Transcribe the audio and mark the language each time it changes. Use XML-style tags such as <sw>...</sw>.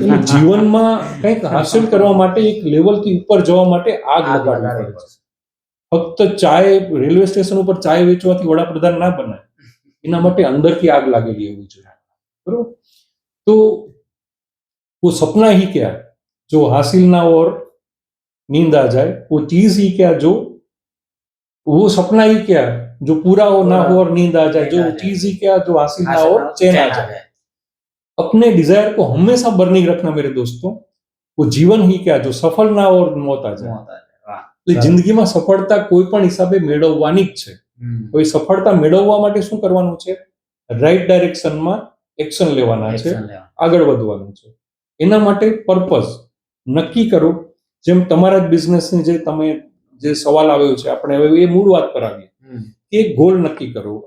<gu>જીવનમાં કંઈક હાંસલ કરવા માટે, એક લેવલથી ઉપર જવા માટે આગ લગાડવી પડે છે. ફક્ત ચાય, રેલવે સ્ટેશન ઉપર ચાય વેચવાથી વડાપ્રધાન ના બને, એના માટે અંદરથી આગ લાગેલી હોવી જોઈએ. બરોબર?</gu> <hi>તો वो सपना ही क्या जो हासिल ना हो और नींद आ जाए, वो चीज ही क्या जो, वो सपना ही क्या जो पूरा हो ना हो और नींद आ जाए, जो चीज ही क्या जो हासिल ना हो और चैन आ जाए. अपने डिजायर को हमेशा बर्निंग रखना मेरे दोस्तों, वो जीवन ही क्या जो सफल ना हो और मौत आ जाए.</hi> <gu>એટલે જિંદગીમાં સફળતા કોઈ પણ હિસાબે મેળવવાની જ છે. તો એ સફળતા મેળવવા માટે શું કરવાનું છે? રાઈટ ડાયરેક્શનમાં એક્શન લેવાના છે, આગળ વધવાનું છે. એના માટે પર્પઝ નક્કી કરો. જેમ તમારા જ બિઝનેસની જે તમે જે સવાલ આવ્યો છે, આપણે હવે એ મૂળ વાત પર આવીએ કે ગોલ નક્કી કરો.</gu>